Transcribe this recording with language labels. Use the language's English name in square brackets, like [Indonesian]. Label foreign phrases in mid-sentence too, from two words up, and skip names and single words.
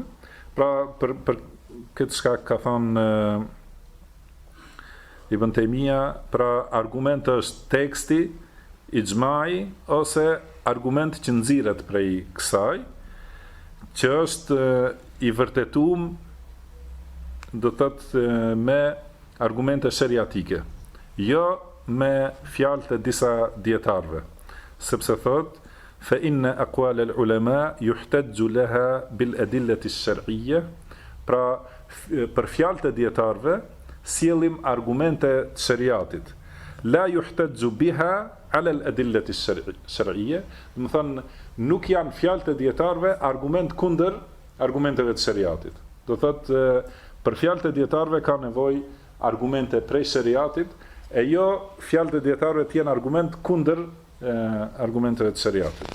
[Albanian] Pra për këtë shkak ka thënë Ibn Taymija, pra argument është teksti, ixhmai ose argument që nxirret prej kësaj, që është i vërtetuar, do të thotë, me argumente sheriatike, jo me fjalët e disa dietarëve, sepse thotë [Arabic] فإن أقوال العلماء يحتج لها بالأدلة الشرعية, [Albanian] pra për fjalët e dietarëve sjellim argumente të shariatit, [Arabic] لا يحتج بها على الأدلة الشرعية, [Albanian] do të thonë nuk janë fjalët e dietarëve argument kundër argumenteve të shariatit. Do thotë për fjalët e dietarëve ka nevojë argumente prej shariatit, e jo fjalët e dietarëve të jenë argument kundër argumenteve të shariatit.